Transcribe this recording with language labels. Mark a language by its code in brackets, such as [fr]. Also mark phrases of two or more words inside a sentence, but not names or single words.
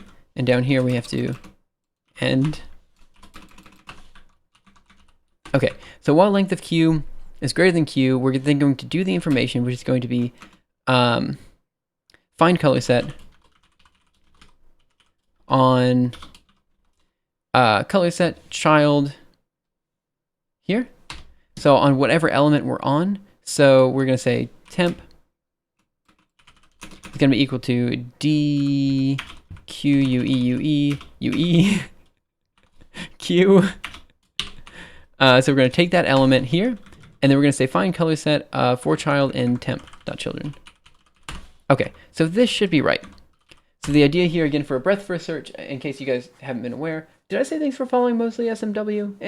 [en] And down here we have to end. Okay, so while length of queue is greater than queue, we're then going to do the information, which is going to be find color set on color set child here. So on whatever element we're on. So we're going to say temp. It's going to be equal to d q u e u e u e q. So we're going to take that element here, and then we're going to say find color set for child in temp.children. Okay, so this should be right. So the idea here, again, for a breadth first search, in case you guys haven't been aware, did I say thanks for following mostly SMW?